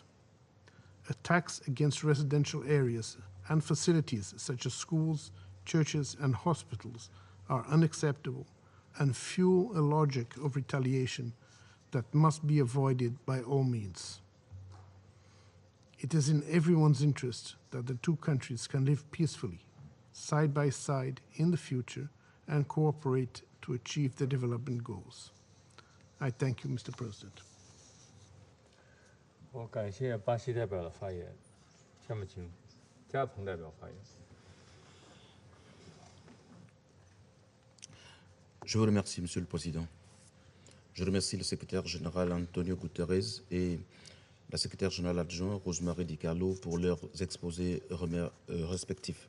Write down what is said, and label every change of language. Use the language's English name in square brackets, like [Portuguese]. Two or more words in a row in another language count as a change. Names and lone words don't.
[English] Attacks against residential areas and facilities such as schools, churches, and hospitals are unacceptable and fuel a logic of retaliation that must be avoided by all means. It is in everyone's interest that the two countries can live peacefully, side by side in the future, and cooperate to achieve the development goals. I thank you, Mr. President. [Chinese] 我感谢巴西代表的发言，下面请加蓬代表发言。 [French] Je vous remercie, Monsieur le Président. Je remercie le secrétaire général Antonio Guterres et la secrétaire générale adjointe Rosemary Di Carlo pour leurs exposés respectifs.